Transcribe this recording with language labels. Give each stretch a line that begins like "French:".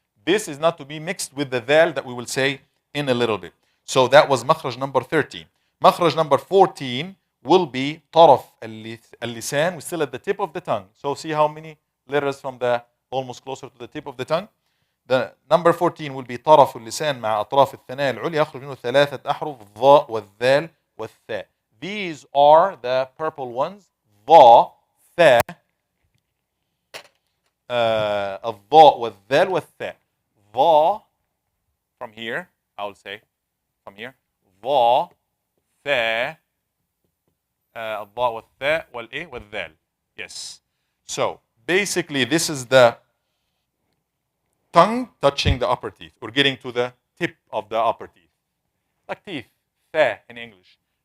English: This is not to be mixed with the dal that we will say in a little bit. So that was makhraj number 13. Makhraj number 14 will be طرف اللسان. We're still at the tip of the tongue. So see how many letters from the almost closer to the tip of the tongue.
Arabic: The number 14 will be طرف اللسان مع أطراف الثنايا العليا يخرج منه ثلاثة أحرف الضاء والذال والثاء.
English: These are the purple ones.
Arabic: ضاء, ثاء, الضاء والذال والثاء.
English: ضاء from here, I will say from here. ضاء,
Arabic: والثاء الضاء والثاء والإيه والذال.
English: Yes. So basically this is the tongue touching the upper teeth. We're getting to the tip of the upper teeth. Like teeth. ثاء in English.